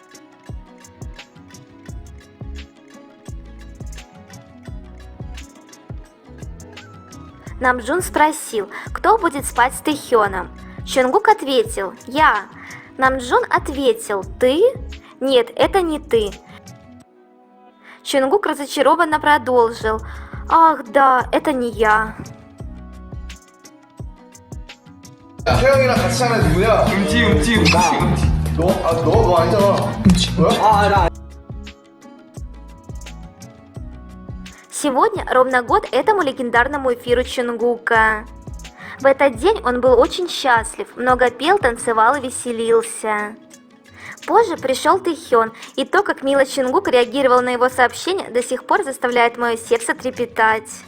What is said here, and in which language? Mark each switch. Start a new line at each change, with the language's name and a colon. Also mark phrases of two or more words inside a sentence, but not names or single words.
Russian: Намджун спросил, кто будет спать с Тэхёном. Чонгук ответил: «Я». Намджун ответил: «Ты?» «Нет, это не ты». Чонгук разочарованно продолжил: «Ах, да, это не я».
Korean: 태영이랑 같이 사는 애 누구야? 음치. 너 아니잖아. 뭐야?
Russian: Сегодня ровно год этому легендарному эфиру Чонгука. В этот день он был очень счастлив, много пел, танцевал и веселился. Позже пришел Тэхён, и то, как мило Чонгук реагировал на его сообщение, до сих пор заставляет мое сердце трепетать.